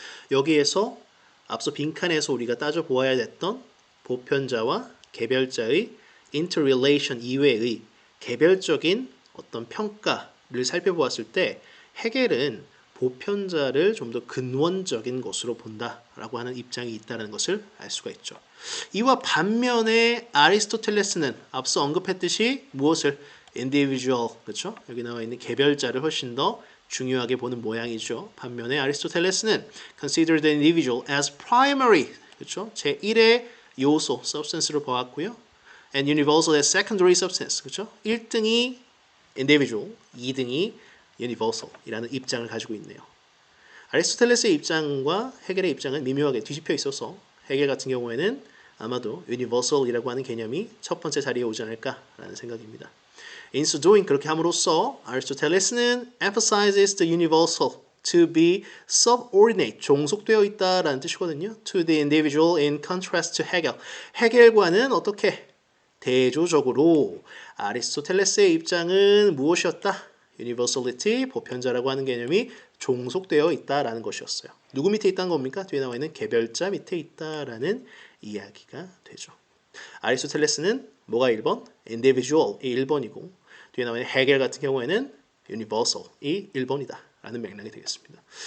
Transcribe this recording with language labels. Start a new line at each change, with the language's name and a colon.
Korean: 여기에서 앞서 빈칸에서 우리가 따져보아야 됐던 보편자와 개별자의 interrelation 이외의 개별적인 어떤 평가를 살펴보았을 때 헤겔은 보편자를 좀 더 근원적인 것으로 본다라고 하는 입장이 있다는 것을 알 수가 있죠. 이와 반면에 아리스토텔레스는 앞서 언급했듯이 무엇을 individual, 그렇죠? 여기 나와 있는 개별자를 훨씬 더 중요하게 보는 모양이죠. 반면에 아리스토텔레스는
English: consider the individual as primary,
Korean: 그렇죠? 제1의 요소, substance로 보았고요.
English: and universal as secondary substance,
Korean: 그렇죠? 1등이 individual, 2등이 universal이라는 입장을 가지고 있네요. 아리스토텔레스의 입장과 헤겔의 입장은 미묘하게 뒤집혀 있어서 헤겔 같은 경우에는 아마도 universal이라고 하는 개념이 첫 번째 자리에 오지 않을까라는 생각입니다.
English: In so doing,
Korean: 그렇게 함으로써 아리스토텔레스는
English: emphasizes the universal to be subordinate,
Korean: 종속되어 있다라는 뜻이거든요.
English: To the individual in contrast to Hegel.
Korean: 헤겔과는 어떻게? 대조적으로 아리스토텔레스의 입장은 무엇이었다? universality, 보편자라고 하는 개념이 종속되어 있다라는 것이었어요. 누구 밑에 있다는 겁니까? 뒤에 나와 있는 개별자 밑에 있다라는 이야기가 되죠. 아리스토텔레스는 뭐가 1번? individual이 1번이고 뒤에 나와 있는 헤겔 같은 경우에는 universal이 1번이다 라는 맥락이 되겠습니다.